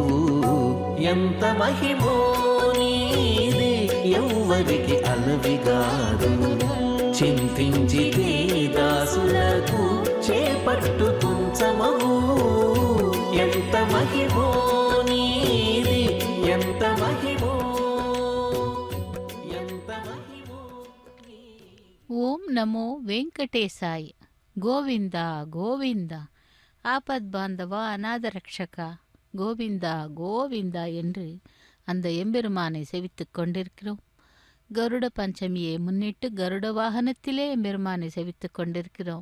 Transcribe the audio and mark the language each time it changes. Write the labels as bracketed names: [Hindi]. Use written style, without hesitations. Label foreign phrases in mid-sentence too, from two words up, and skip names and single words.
[Telugu] ఎంత మహిమో నీది ఎవ్వరికి అలవిగాదు. చింతించితే దాసులకు చేపట్టు కుంచమవు. ఎంత మహిమో నీది ఎంత మహిమో ఎంత మహిమో. [Sanskrit] ॐ नमो वेङ्कटेशाय. [Tamil] கோவிந்தா கோவிந்தா, [Sanskrit] आपद्बान्धव अनाथरक्षक, [Tamil] கோவிந்தா கோவிந்தா என்று அந்த எம்பெருமானை செவித்துக் கொண்டிருக்கிறோம். கருட பஞ்சமியை முன்னிட்டு கருட வாகனத்திலே எம்பெருமானை செவித்துக் கொண்டிருக்கிறோம்.